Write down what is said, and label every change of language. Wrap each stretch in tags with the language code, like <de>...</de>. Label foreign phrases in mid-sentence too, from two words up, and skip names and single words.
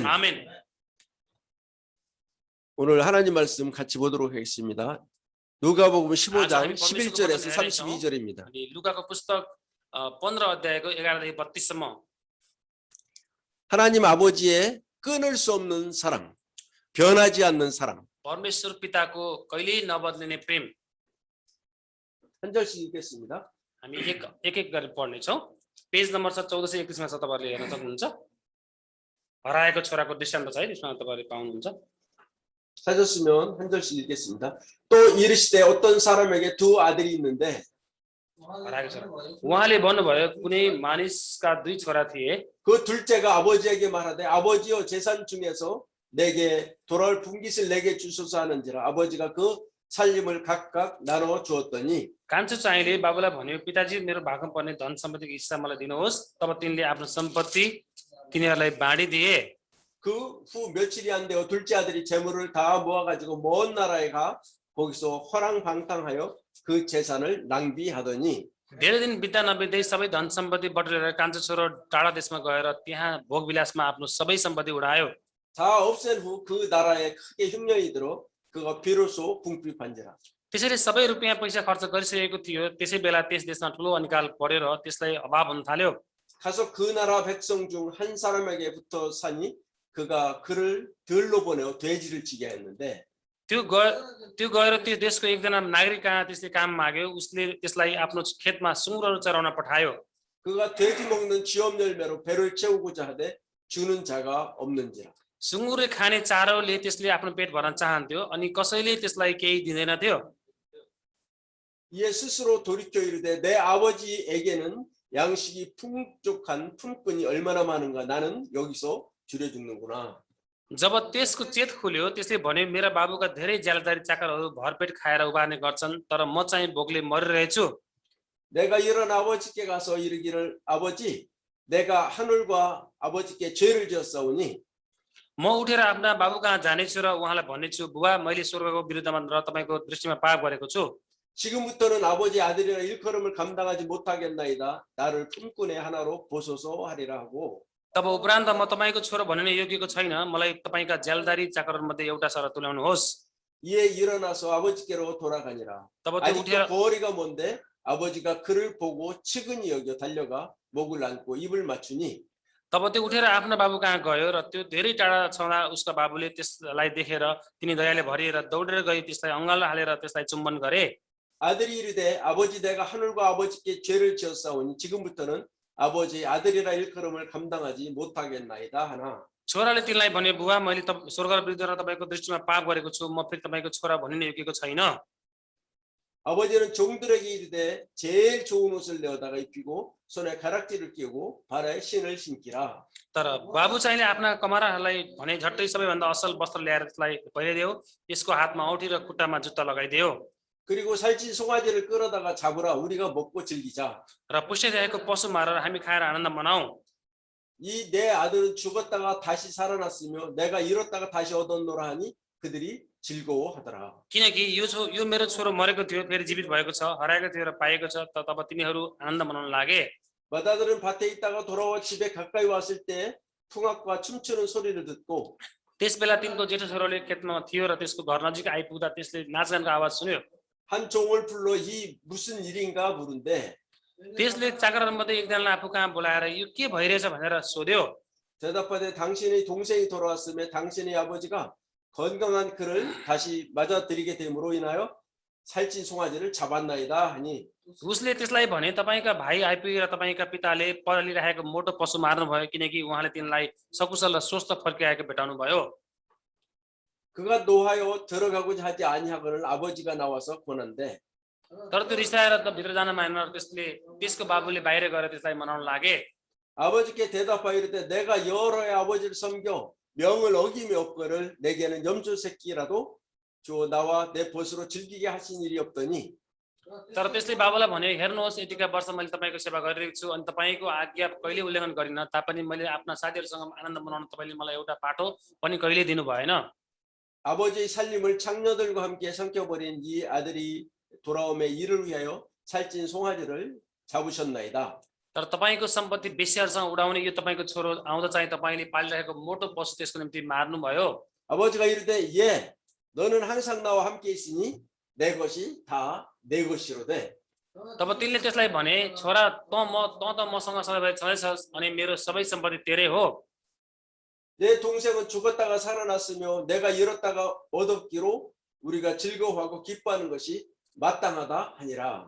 <ne>आमेन।</ne> <ko>오늘 하나님 말씀 같이 보도록 하겠습니다. 누가복음 15장 11절에서 32절입니다.</ko> <ne>अनि लुकाको पुस्तक 15 अध्यायको 11 देखि 32 सम्म।</ne> <ko>하나님 아버지의 끊을 수 없는 사랑, 변하지 않는 사랑.</ko> <ne>परमेश्वर पिताको कहिल्यै नबदलिने प्रेम।</ne> <ko>한 절씩 읽겠습니다.</ko> <ne>हामी एक गरी पढ्ने छौं।</ne> <en>page number</en> <ne>1431 मा छ, तपाईहरुले हेर्न सक्नुहुन्छ। हराएको छोराको दृष्टान्त छ है, त्यसमा तपाईहरुले पाउनुहुन्छ।</ne> <ko>찾았으면 한 절씩 읽겠습니다. 또 이르시되 어떤 사람에게 두 아들이 있는데</ko> <ne>उहाँले भन्नुभयो कुनै मानिसका दुई छोरा थिए।</ne> <ko>그 둘째가 아버지에게 말하되 아버지여 재산 중에서 내게 돌아올 분깃을 내게 주소서 하는지라 아버지가 그 살림을 각각 나눠 주었더니</ko> <ne>कान्छो चाहिँले बाबुलाई भन्यो पिताजी मेरो भागमा पर्ने धन सम्पत्तिको हिस्सा मलाई दिनुहोस्। तब तिनले आफ्नो सम्पत्ति तिनीहरूलाई बाँडिदिए।</ne> <ko>그 후 며칠이 안 되어 둘째 아들이 재물을 다 모아가지고 먼 나라에 가 거기서 허랑방탕하여 그 재산을 낭비하더니</ko> <ne>धेरै दिन बित्दा नबित्दै सबै धन सम्पत्ति बटुलेर कान्छो छोरो टाढा देशमा गएर त्यहाँ भोगविलासमा आफ्नो सबै सम्पत्ति उडायो।</ne> <ko>다 없앤 후 그 나라에 크게 흉년이 들어 그가 비로소 궁핍한지라.</ko> <ne>त्यसैले सबै रुपियाँ पैसा खर्च गरिसकेको थियो। त्यसै बेला त्यस देशमा ठुलो अनिकाल परेर त्यसलाई अभाव हुन थाल्यो।</ne> <ko>가서 그 나라 백성 중 한 사람에게 붙어 사니 그가 그를 들로 보내어 돼지를 치게 했는데</ko> <ne>त्यो गएर त्यो देशको एकजना नागरिक कहाँ त्यसले काम माग्यो। उसले त्यसलाई आफ्नो खेतमा सुँगुरहरू चराउन पठायो।</ne> <ko>그가 돼지 먹는 지업 열매로 배를 채우고자 하되 주는 자가 없는지라.</ko> <ne>सुँगुरले खाने चारोले त्यसले आफ्नो पेट भर्न चाहन्थ्यो अनि कसैले त्यसलाई केही दिँदैन थियो।</ne> <ko>이에 스스로 돌이켜 이르되 내 아버지에게는 양식이 풍족한 품꾼이 얼마나 많은가 나는 여기서 줄여 죽는구나.</ko> <ne>जब त्यसको चेत खुल्यो त्यसले भन्यो मेरा बाबुका धेरै ज्यालादारी चाकरहरू भरपेट खाएर उभार्ने गर्छन् तर म चाहिँ भोकले मरिरहेछु।</ne> <ko>내가 일어나 아버지께 가서 이르기를 아버지 내가 하늘과 아버지께 죄를 지었사오니</ko> <ne>म उठेर आफ्ना बाबु कहाँ जानेछु र उहाँलाई भन्नेछु बुबा मैले स्वर्गको विरुद्धमा र तपाईँको दृष्टिमा पाप गरेको छु।</ne> <ko>지금부터는 아버지 아들이라 일컬음을 감당하지 못하겠나이다. 나를 품꾼의 하나로 보소서 하리라 하고</ko> <ne>तब उपरान्त म तपाईँको छोरो भनिने योग्यको छैन। मलाई तपाईँका ज्यालदारी चाकरमध्ये एउटा सर तुल्याउनुहोस्।</ne> <ko>이에 일어나서 아버지께로 돌아가니라.</ko> <ne>तब त्यो</ne> <ko>아직도</ko> <ne>उठेर</ne> <ko>거리가 먼데 아버지가 그를 보고 측은히 여겨 달려가 목을 안고 입을 맞추니</ko> <ne>आफ्ना बाबु कहाँ गयो र त्यो धेरै टाढा छँदा उसका बाबुले त्यसलाई देखेर तिनी दयाले भरिएर दौडेर गई त्यसलाई अङ्गालो हालेर त्यसलाई चुम्बन गरे।</ne> <ko>아들이 이르되 아버지 내가 하늘과 아버지께 죄를 지었사오니 지금부터는 아버지 아들이라 일컬음을 감당하지 못하겠나이다 하나.</ko> <ne>छोराले तिनलाई भन्यो बुबा मैले स्वर्ग र विरुद्ध तपाईँको दृष्टिमा पाप गरेको छु। म फेरि तपाईँको छोरा भनिने योग्यको छैन।</ne> <ko>아버지는 종들에게 이르되 제일 좋은 옷을 내어다가 입히고 손에 가락지를 끼우고 발에 신을 신기라.</ko> <ne>तर बाबु चाहिँले आफ्ना कमाराहरूलाई भने झट्टै सबैभन्दा असल वस्त्र ल्याएर त्यसलाई पहिराइदेऊ। यसको हातमा औँठी र खुट्टामा जुत्ता लगाइदेऊ।</ne> <ko>그리고 살찐 송아지를 끌어다가 잡으라 우리가 먹고 즐기자.</ko> <ne>र पुष्टिरहेको पशु मारेर हामी खाएर आनन्द मनाऊ।</ne> <ko>이 내 아들은 죽었다가 다시 살아났으며 내가 잃었다가 다시 얻었노라 하니 그들이 즐거워하더라.</ko> <ne>किनकि यो मेरो छोरो मरेको थियो फेरि जीवित भएको छ, हराएको थियो र पाएको छ। तब तिनीहरू आनन्द मनाउन लागे।</ne> <ko>맏아들은 밭에 있다가 돌아와 집에 가까이 왔을 때 풍악과 춤추는 소리를 듣고</ko> <ne>त्यसबेला तिनको जेठो छोरोले खेतमा थियो र त्यसको घर नजिक आइपुग्दा त्यसले नाचगानको आवाज सुन्यो।</ne> <ko>한 종을 불러 이 무슨 일인가 물은데</ko> <ne>त्यसले चाकरमध्ये एकजनालाई आफू कहाँ बोलाएर यो के भइरहेछ भनेर सोध्यो।</ne> <ko>대답하되 당신의 동생이 돌아왔으며 당신의 아버지가 건강한 그를 다시 맞아들이게 됨으로 인하여 살찐 송아지를 잡았나이다 하니</ko> <ne>उसले त्यसलाई भने तपाईँका भाइ आइपुगेर तपाईँका पिताले परलिरहेको मोटो पशु मार्नु भयो किनकि उहाँले तिनलाई सकुशल र स्वस्थ फर्किआएको भेटाउनु भयो।</ne> <ko>그가 노하여 들어가고자 하지 아니하거늘 아버지가 나와서 권한대</ko> <ne>तर त्यो रिसाएर भित्र जान मानेन र त्यसको बाबुले बाहिर गएर त्यसलाई मनाउन लागे।</ne> <ko>아버지께 대답하여 이르되 내가 여호와의 아버지를 섬겨 명을 어김이 없거늘 내게는 염소 새끼라도 주어 나와 내 벗으로 즐기게 하신 일이 없더니</ko> <ne>तर त्यसले बाबुलाई भन्यो हेर्नुहोस् यतिका वर्ष मैले तपाईँको सेवा गरिरहेको छु अनि तपाईँको आज्ञा कहिले उल्लङ्घन गरिन तापनि मैले आफ्ना साथीहरूसँग आनन्द मनाउन तपाईँले मलाई एउटा पाठो पनि कहिले दिनु भएन।</ne> <ko>아버지의 살림을 장녀들과 함께 삼켜버린 이 아들이 돌아옴에 이를 위하여 살찐 송아지를 잡으셨나이다.</ko> <ne>तर तपाईँको सम्पत्ति बेस्याहरूसँग उडाउने यो तपाईँको छोरो आउँदा चाहिँ तपाईँले पालिरहेको मोटो पशु त्यसको निम्ति मार्नुभयो।</ne> <ko>아버지가 이르되 예 너는 항상 나와 함께 있으니 내 것이 다 내 것이로 돼.</ko> <ne>तब तिनले त्यसलाई भने छोरा त मसँग सधैँ छँदैछस् अनि मेरो सबै सम्पत्ति तेरै हो।</ne> <ko>내 동생은 죽었다가 살아났으며 내가 잃었다가 얻었기로 우리가 즐거워하고 기뻐하는 것이 마땅하다 하니라.</ko>